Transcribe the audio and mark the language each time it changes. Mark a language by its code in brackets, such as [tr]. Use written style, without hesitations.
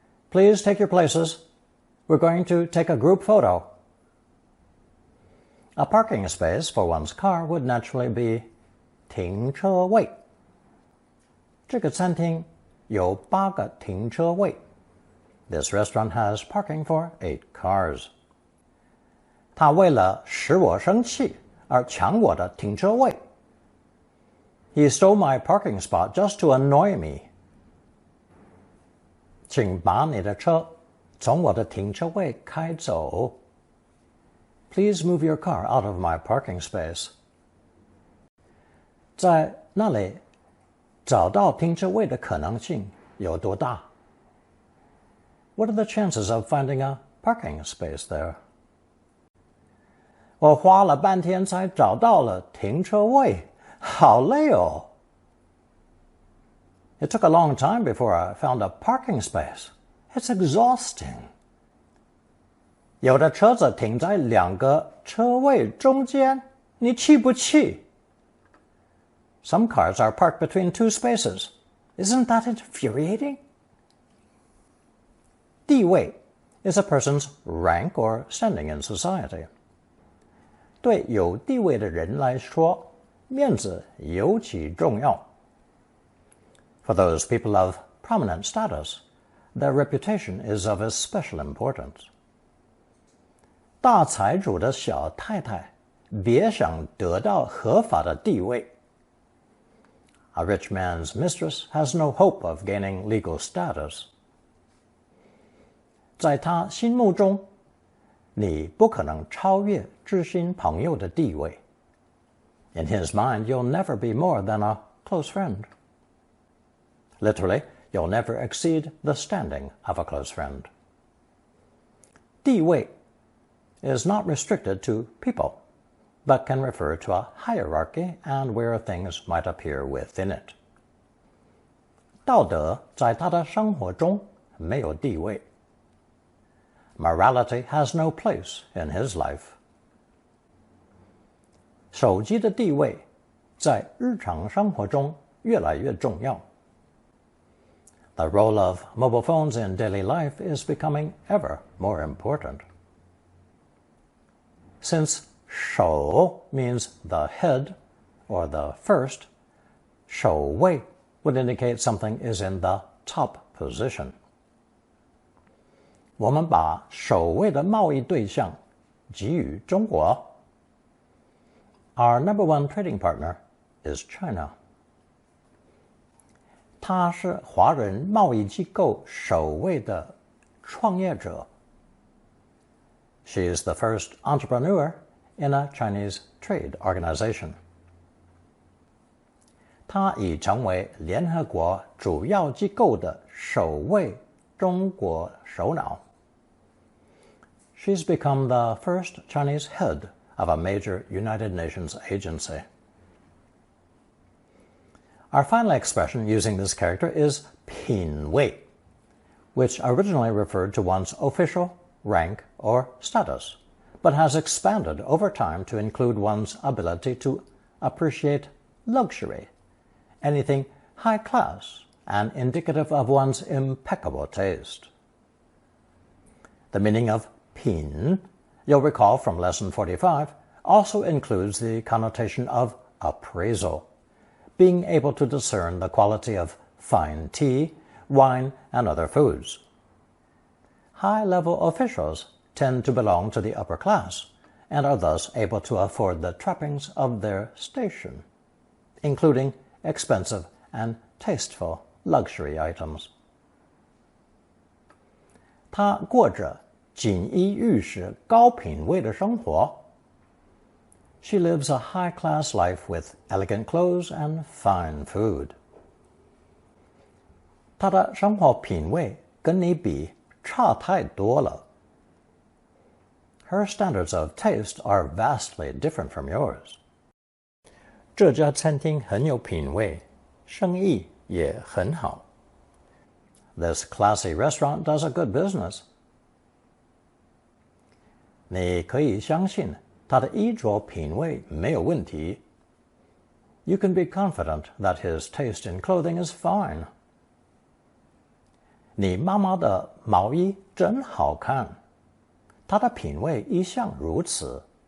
[en] Please take your places. We're going to take a group photo. A parking space for one's car would naturally be 停车位。 [zh] 这个餐厅有8个停车位。 [en] This restaurant has parking for 8 cars. [zh] 他为了使我生气而抢我的停车位。 [en] He stole my parking spot just to annoy me. [zh] 请把你的车从我的停车位开走。 [en] Please move your car out of my parking space. [zh] 在那里找到停车位的可能性有多大？ [en] What are the chances of finding a parking space there? [zh] 我花了半天才找到了停车位，好累哦。 [en] It took a long time before I found a parking space. It's exhausting. [zh] 有的车子停在2个车位中间，你气不气？ [en] Some cars are parked between 2 spaces. Isn't that infuriating? 地位 is a person's rank or standing in society. [zh] 对有地位的人来说，面子尤其重要。 [en] For those people of prominent status, their reputation is of especial importance. [zh] 大财主的小太太别想得到合法的地位。 [en] A rich man's mistress has no hope of gaining legal status. [zh] 在他心目中，你不可能超越知心朋友的地位。 [en] In his mind, you'll never be more than a close friend. Literally, you'll never exceed the standing of a close friend. 地位 is not restricted to people, but can refer to a hierarchy and where things might appear within it. [zh] 道德在他的生活中没有地位。 [en] Morality has no place in his life. [zh] 手机的地位在日常生活中越来越重要。 [en] The role of mobile phones in daily life is becoming ever more important. Since 首 means the head or the first, 首位 would indicate something is in the top position. [zh] 我们把首位的贸易对象给予中国。 [en] Our number one trading partner is China. [zh] 他是华人贸易机构首位的创业者。 [en] She is the first entrepreneur in a Chinese trade organization. [zh] 她已成为联合国主要机构的首位中国首脑。 [en] She's become the first Chinese head of a major United Nations agency. Our final expression using this character is 品位, which originally referred to one's official, rank, or status, but has expanded over time to include one's ability to appreciate luxury, anything high class and indicative of one's impeccable taste. The meaning of 品, you'll recall from lesson 45, also includes the connotation of appraisal, being able to discern the quality of fine tea, wine, and other foods. High-level officials tend to belong to the upper class and are thus able to afford the trappings of their station, including expensive and tasteful luxury items. [zh] 他过着锦衣玉食、高品位的生活。 [en] She lives a high-class life with elegant clothes and fine food. [zh] 她的生活品味跟你比差太多了。 [en] Her standards of taste are vastly different from yours. [zh] 这家餐厅很有品味，生意也很好。 [en] This classy restaurant does a good business. [zh] 你可以相信他的衣着品味没有问题。 [en] You can be confident that his taste in clothing is fine. [zh] 你妈妈的毛衣真好看，她的品味一向如此。